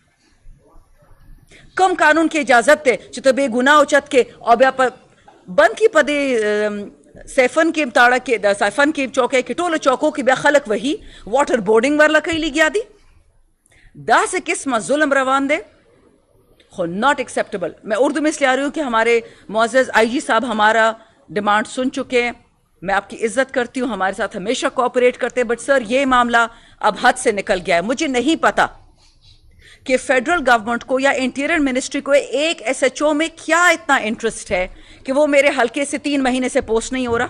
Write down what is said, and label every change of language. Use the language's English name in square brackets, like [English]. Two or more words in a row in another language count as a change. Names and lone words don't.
[Pashto] کم قانون کې اجازت ده چې ته بې ګناه اوچت کې او بیا په بند کی په دې سیفن کې تاړه کې د سیفن کې چوکۍ کې ټولو چوکو کې بیا خلک وهي، [English] water boarding [Pashto] ورله کوي لګیا دي. داسې قسمه ظلم روان دے، خو [English] not acceptable. [Urdu] میں اردو میں اس لیے آ رہی ہوں کہ ہمارے معزز آئی جی صاحب ہمارا ڈیمانڈ سن چکے ہیں، میں آپ کی عزت کرتی ہوں، ہمارے ساتھ ہمیشہ کوآپریٹ کرتے ہیں، [English] but sir [Urdu] یہ معاملہ اب حد سے نکل گیا ہے. مجھے نہیں پتا کہ [English] federal government [Urdu] کو یا [English] interior ministry [Urdu] کو ایک ایس ایچ او میں کیا اتنا انٹرسٹ ہے کہ وہ میرے حلقے سے 3 مہینے سے پوسٹ نہیں ہو رہا.